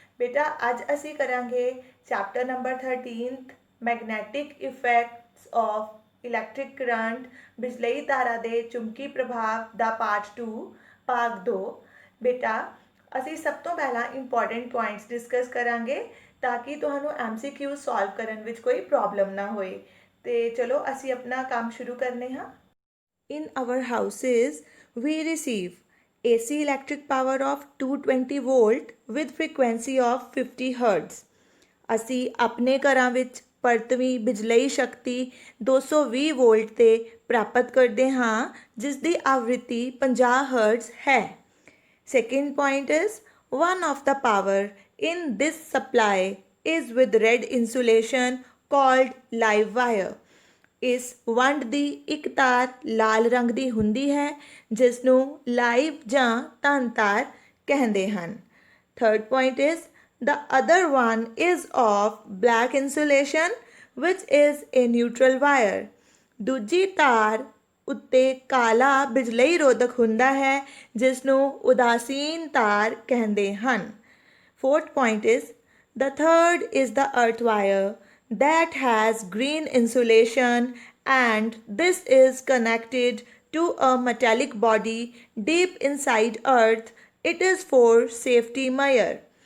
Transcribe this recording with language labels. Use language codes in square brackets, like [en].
[pa] ਬੇਟਾ ਅੱਜ ਅਸੀਂ ਕਰਾਂਗੇ chapter number 13 magnetic effects of electric current ਬਿਜਲਈ ਧਾਰਾ ਦੇ ਚੁੰਬਕੀ ਪ੍ਰਭਾਵ ਦਾ ਪਾਰਟ 2 ਭਾਗ 2। ਬੇਟਾ ਅਸੀਂ ਸਭ ਤੋਂ ਪਹਿਲਾਂ ਇੰਪੋਰਟੈਂਟ ਪੁਆਇੰਟਸ ਡਿਸਕਸ ਕਰਾਂਗੇ ਤਾਂ ਕਿ ਤੁਹਾਨੂੰ MCQ ਸੋਲਵ ਕਰਨ ਵਿੱਚ ਕੋਈ ਪ੍ਰੋਬਲਮ ਨਾ ਹੋਏ। ਤੇ ਚਲੋ ਅਸੀਂ ਆਪਣਾ ਕੰਮ ਸ਼ੁਰੂ ਕਰਨੇ ਹਾਂ। [en] In our houses we receive AC electric power of 220 volt with frequency of 50 hertz। [pa] ਅਸੀਂ ਆਪਣੇ ਘਰਾਂ ਵਿੱਚ ਪਰਤਵੀਂ ਬਿਜਲਈ ਸ਼ਕਤੀ 220 ਵੋਲਟ ਤੇ ਪ੍ਰਾਪਤ ਕਰਦੇ ਹਾਂ ਜਿਸ ਦੀ ਆਵ੍ਰਿਤੀ 50 ਹਰਟਜ਼ ਹੈ। [en] Second point is one of the power in this supply is with red insulation called live wire। [pa] ਇਸ ਵੰਡ ਦੀ ਇੱਕ ਤਾਰ ਲਾਲ ਰੰਗ ਦੀ ਹੁੰਦੀ ਹੈ ਜਿਸ ਨੂੰ ਲਾਈਵ ਜਾਂ ਧਨ ਤਾਰ ਕਹਿੰਦੇ ਹਨ। [en] Third point is the other one is of black insulation which is a neutral wire। [pa] ਦੂਜੀ ਤਾਰ ਉੱਤੇ ਕਾਲਾ ਬਿਜਲਈ ਰੋਧਕ ਹੁੰਦਾ ਹੈ ਜਿਸ ਨੂੰ ਉਦਾਸੀਨ ਤਾਰ ਕਹਿੰਦੇ ਹਨ। [en] Fourth point is the third is the earth wire that has green insulation and this is connected to a metallic body deep inside earth। It is for safety measure।